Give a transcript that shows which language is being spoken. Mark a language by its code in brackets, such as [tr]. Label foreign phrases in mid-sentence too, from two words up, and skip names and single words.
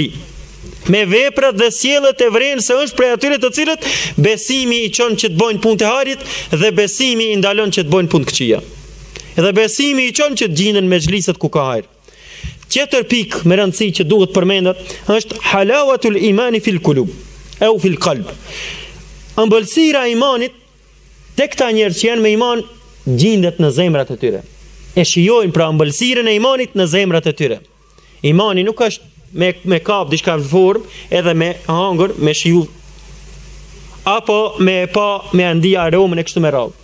[sq] Me veprat dhe sjelljet e vren se është prej atyre të cilët besimi i çon që të bëjnë punë të harit dhe besimi i ndalon që të bëjnë punë të këqija. Dhe besimi i çon që të gjinen me xhliset ku ka hajër. Tjetër pikë me rëndësi që duhet përmendat është [ar] حلاوة الإيمان في القلوب أو في القلب. [sq] Ëmbëlsira e imanit tek këta njerëz që janë me iman gjendet në zemrat e tyre. E shijojnë pra ëmbëlsirën e imanit në zemrat e tyre. Imani nuk është me kap diçka në formë, edhe me hangër, me shiju, apo me andi aromën e kështu me radhë.